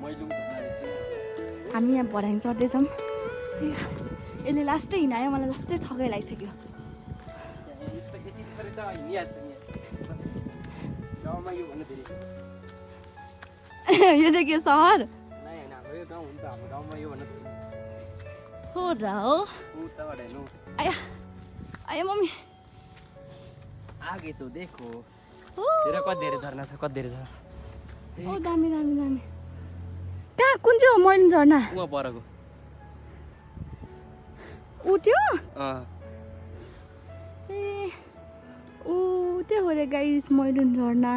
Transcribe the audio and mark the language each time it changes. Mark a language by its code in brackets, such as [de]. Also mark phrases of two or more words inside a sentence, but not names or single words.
[ne] हामी यहाँ भर्याङ चढ्दैछौँ। यसले लास्टै हिँडायो मलाई लास्टै थकाइ लागिसक्यो। यो चाहिँ के सहर हो र हो? [hi] आया आया मम्मी आगे तो देखो [ne] हो तेरा कति धेरै झर्ना छ कति धेरै छ। ओ दामी दामी दामी। कहाँ कुन चाहिँ हो मैलुङ झर्ना? उहाँ परको ऊ त्यो ए ऊ त्यो हो रे गाइस मैलुङ झर्ना।